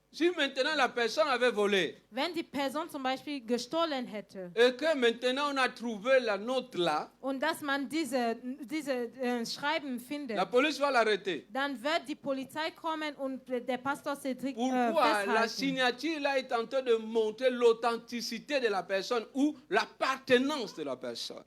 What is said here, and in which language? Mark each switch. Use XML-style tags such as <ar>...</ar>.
<fr>Si maintenant la personne avait volé,</fr> <de>Wenn die Person zum Beispiel gestohlen hätte</de> <fr>et que maintenant on a trouvé la note là,</fr> <de>und dass man diese Schreiben findet,</de> <fr>la police va l'arrêter.</fr> <de>dann wird die Polizei kommen und der Pastor Cedric</de> <fr>Pourquoi? La</fr> <de>festhalten.</de> <fr>signature là est en train de montrer l'authenticité de la personne ou l'appartenance de la personne.</fr>